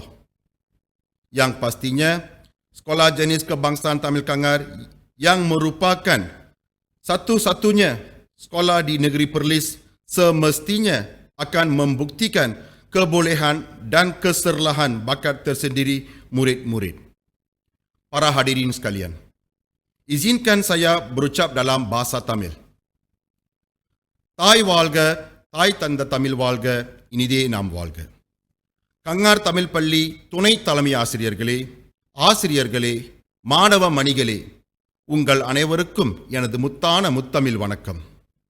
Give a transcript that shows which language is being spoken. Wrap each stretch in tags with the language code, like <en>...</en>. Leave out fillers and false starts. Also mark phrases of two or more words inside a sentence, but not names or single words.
<ms>Yang pastinya, Sekolah Jenis Kebangsaan Tamil Kangar yang merupakan satu-satunya sekolah di negeri Perlis semestinya akan membuktikan kebolehan dan keserlahan bakat tersendiri murid-murid. Para hadirin sekalian, izinkan saya berucap dalam bahasa Tamil.</ms> <ta>தாய் வாழ்க, தாய் தந்த தமிழ் வாழ்க, இனிதே நாம் வாழ்க. கங்கார் தமிழ் பள்ளி துணை தலைமை ஆசிரியர்களே, மாணவ மணிகளே, உங்கள் அனைவருக்கும் எனது முத்தான முத்தமிழ் வணக்கம்.</ta>